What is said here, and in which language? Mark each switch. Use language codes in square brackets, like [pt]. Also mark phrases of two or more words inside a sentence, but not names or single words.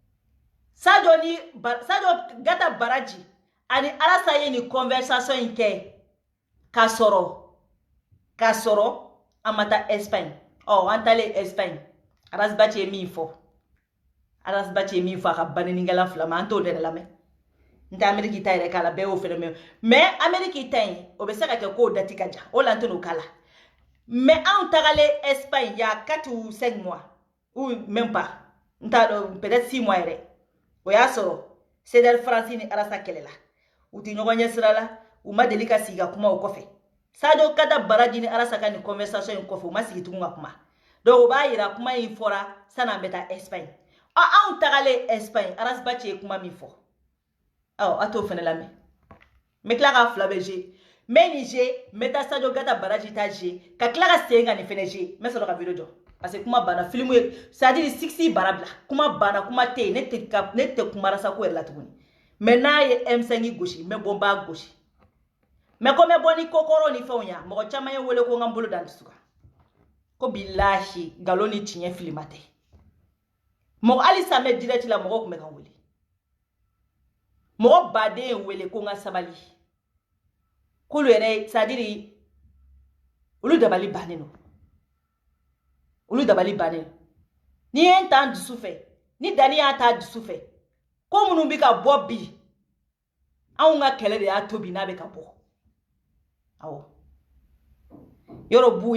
[bm] Sadio Gata Baraji ani Arasa ye ni conversation in kɛ k'a sɔrɔ a ma taa Espagne an taalen Espagne Aras Bachi ye min fɔ a ka banenikɛla fila ma an t'o de lamɛn n tɛ Ameriki ta yɛrɛ k'a la bɛɛ y'o fɛnɛ mɛn mais Ameriki ta in o bɛ se ka kɛ k'o dati ka jan o la n tɛ n'o k'a la mais anw tagalen Espagne y'a [fr] 4 ou 5 mois ou même pas [bm] n t'a dɔn [fr] peut-être 6 mois [bm] yɛrɛ o y'a sɔrɔ CDR France ni Arasa kɛlɛ la u tɛ ɲɔgɔn ɲɛ sira la u ma deli ka sigi ka kuma o kɔfɛ Sadio Gata Baraji ni Arasa ka ni conversation in kɔfɛ u ma sigi tugun ka kuma donc o b'a yira kuma in fɔra san'an bɛ taa Espagne anw tagalen Espagne Aras Bachi ye kuma min fɔ a t'o fɛnɛ lamɛn n bɛ tila ka fila bɛ jouer n bɛ nin jouer n bɛ taa Sadio Gata Baraji ta jouer ka tila ka segin ka nin fɛnɛ jouer n bɛ sɔrɔ ka video jɔ [fr] parce que [bm] kuma banna film ye c'est-à-dire 6 bara bila kuma banna kuma tɛ yen ne tɛ kuma Arasa ko yɛrɛ la tuguni mais n'a ye M5 gosi n bɛ bɔ n b'a gosi mais ko n bɛ bɔ ni kokoro ni fɛnw ya mɔgɔ caman ye wele ko n ka n bolo da n dusu kan ko bilahi nkalon ni tiɲɛ filima tɛ mɔgɔ hali sisan n bɛ direct la mɔgɔ tun bɛ ka n wele mɔgɔ baden ye wele ko n ka sabali k'olu yɛrɛ c'est-à-dire olu dabali bannen don ni ye n ta n dusu fɛ ni Dani y'a ta dusu fɛ ko minnu bɛ ka bɔ bi anw ka kɛlɛ de y'a to bi n'a bɛ ka bɔ awɔ yɔrɔ